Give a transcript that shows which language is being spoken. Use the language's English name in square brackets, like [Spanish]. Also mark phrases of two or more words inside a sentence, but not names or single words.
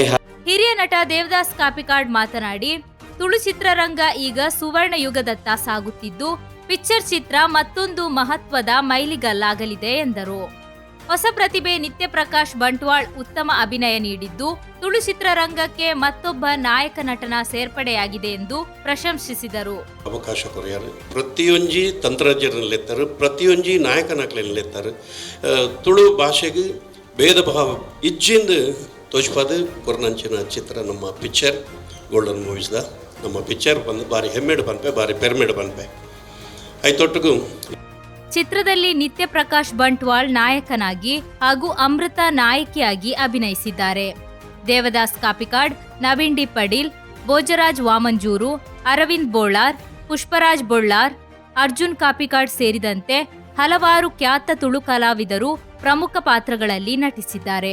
[Kannada] ಹಿರಿಯ ನಟ ದೇವದಾಸ್ ಕಾಪಿಕಾಡ್ ಮಾತನಾಡಿ, ತುಳು ಚಿತ್ರರಂಗ ಈಗ ಸುವರ್ಣ ಯುಗದತ್ತ ಸಾಗುತ್ತಿದ್ದು, ಪಿಕ್ಚರ್ ಚಿತ್ರ ಮತ್ತೊಂದು ಮಹತ್ವದ ಮೈಲಿಗಲ್ಲಾಗಲಿದೆ ಎಂದರು. ಹೊಸ ಪ್ರತಿಭೆ ನಿತ್ಯ ಪ್ರಕಾಶ್ ಬಂಟ್ವಾಳ್ ಉತ್ತಮ ಅಭಿನಯ ನೀಡಿದ್ದು ತುಳು ಚಿತ್ರರಂಗಕ್ಕೆ ಮತ್ತೊಬ್ಬ ನಾಯಕ ನಟನ ಸೇರ್ಪಡೆಯಾಗಿದೆ ಎಂದು ಪ್ರಶಂಸಿಸಿದರು. [Tulu] ಅವಕಾಶ ಕೊರಿಯಾರು ಪ್ರತಿಯೊಂಜಿ ತಂತ್ರಜ್ಞರಲ್ಲೆತ್ತಾರೆ, ಪ್ರತಿಯೊಂಜಿ ನಾಯಕನಕ್ಲೆತ್ತಾರೆ. ತುಳು ಭಾಷೆಗೆ ಭೇದ ಭಾವ ಇಜ್ಜಿಂದ ತೋಜ್ಪಾದ ಕೊರ್ನಂಚಿನ ಚಿತ್ರ ನಮ್ಮ ಪಿಕ್ಚರ್ ಗೋಲ್ಡನ್ ಮೂವೀಸ್ದ ನಮ್ಮ ಪಿಕ್ಚರ್ ಬಂದು ಭಾರಿ ಹೆಮ್ಮೆಡು ಬನ್ಪೆ, ಭಾರಿ ಪೆರ್ಮೆಡು ಬನ್ಪೆ ಐತೊಟ್ಟಿಗೂ. [Kannada] ಚಿತ್ರದಲ್ಲಿ ನಿತ್ಯ ಪ್ರಕಾಶ್ ಬಂಟ್ವಾಳ್ ನಾಯಕನಾಗಿ ಹಾಗೂ ಅಮೃತ ನಾಯಕಿಯಾಗಿ ಅಭಿನಯಿಸಿದ್ದಾರೆ. ದೇವದಾಸ್ ಕಾಪಿಕಾಡ್, ನವೀನ್ ಡಿ ಪಡೀಲ್, ಭೋಜರಾಜ್ ವಾಮಂಜೂರು, ಅರವಿಂದ್ ಬೋಳಾರ್, ಪುಷ್ಪರಾಜ್ ಬೊಳ್ಳಾರ್, ಅರ್ಜುನ್ ಕಾಪಿಕಾಡ್ ಸೇರಿದಂತೆ ಹಲವಾರು ಖ್ಯಾತ ತುಳು ಕಲಾವಿದರು ಪ್ರಮುಖ ಪಾತ್ರಗಳಲ್ಲಿ ನಟಿಸಿದ್ದಾರೆ.